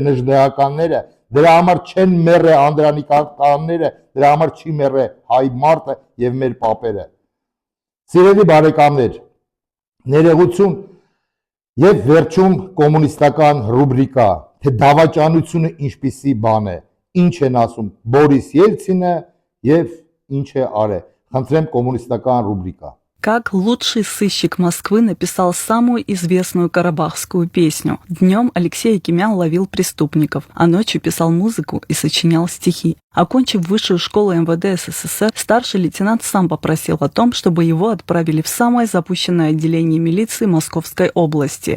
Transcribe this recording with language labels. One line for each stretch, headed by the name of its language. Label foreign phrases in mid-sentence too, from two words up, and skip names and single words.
Armenian: նժդեականները, դրա համար չեն մեռել անդրանիկականները, դրա համար չի մեռել հայ մարդը եւ մեր պապերը։ Սիրելի բարեկամներ, ներողություն եւ վերջում կոմունիստական ռուբրիկա, թե դավաճանությունը ինչպիսի բան է, ինչ են ասում Բորիս Ելցինը եւ ինչ է արել։ Խնդրեմ կոմունիստական ռուբրիկա։
Russian: Как лучший сыщик Москвы написал самую известную карабахскую песню. Днем Алексей Акимян ловил преступников, а ночью писал музыку и сочинял стихи. Окончив высшую школу МВД СССР, старший лейтенант сам попросил о том, чтобы его отправили в самое запущенное отделение милиции Московской области.